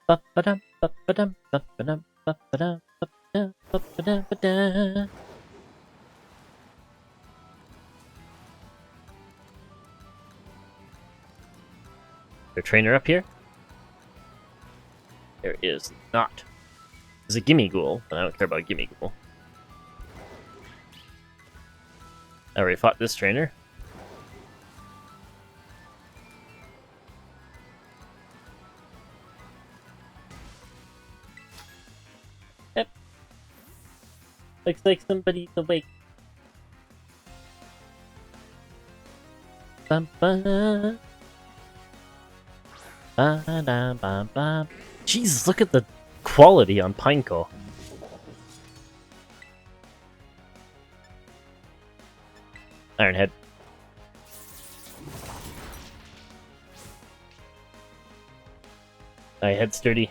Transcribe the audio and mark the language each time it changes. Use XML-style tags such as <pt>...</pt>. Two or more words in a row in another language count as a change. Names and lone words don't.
<en>Ba-dum, ba-ba-dum, ba-ba-dum, ba-ba-dum, ba-ba-dum, ba-ba-dum, ba-dum. Their trainer up here? There is not. There's a gimme ghoul, but I don't care about a gimme ghoul. I already fought this trainer. Yep. Looks like somebody's awake. Bum, bum. Ba-da-ba-ba. Jesus, look at the quality on Pineco. Ironhead. My head's sturdy.</en>